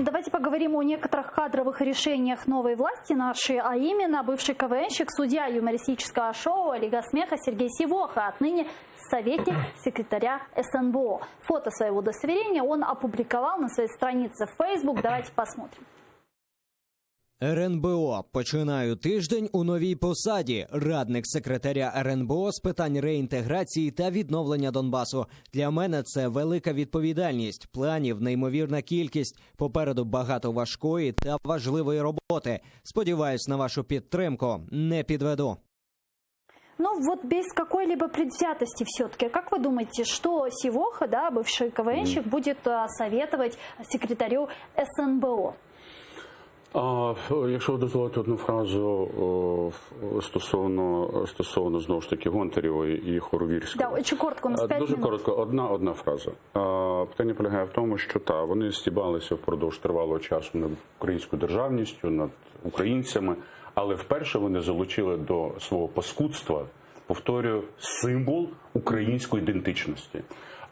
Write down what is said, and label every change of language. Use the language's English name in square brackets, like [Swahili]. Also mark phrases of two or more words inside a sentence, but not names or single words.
[Russian] Давайте поговорим о некоторых кадровых решениях новой власти нашей, а именно бывший КВНщик, судья юмористического шоу «Лига смеха» Сергей Сивоха, отныне советник секретаря СНБО. Фото своего удостоверения он опубликовал на своей странице в Facebook. Давайте посмотрим. [Ukrainian] РНБО. Починаю тиждень у новій посаді. Радник секретаря РНБО з питань реінтеграції та відновлення Донбасу. Для мене це велика відповідальність. Планів неймовірна кількість. Попереду багато важкої та важливої роботи. Сподіваюсь на вашу підтримку. Не підведу. [Russian] Ну вот без какой-либо предвзятости все-таки. Как вы думаете, что Сивоха, да, бывший КВНщик, будет советовать секретарю СНБО? [Ukrainian] Якщо ви дозволите одну фразу стосовно знову ж таки Гонтаревої і Хоровірського. Да, дуже коротко, дуже коротко, одна фраза. Питання полягає в тому, що вони стібалися впродовж тривалого часу над українською державністю, над українцями, але вперше вони залучили до свого паскудства, повторюю, символ української ідентичності.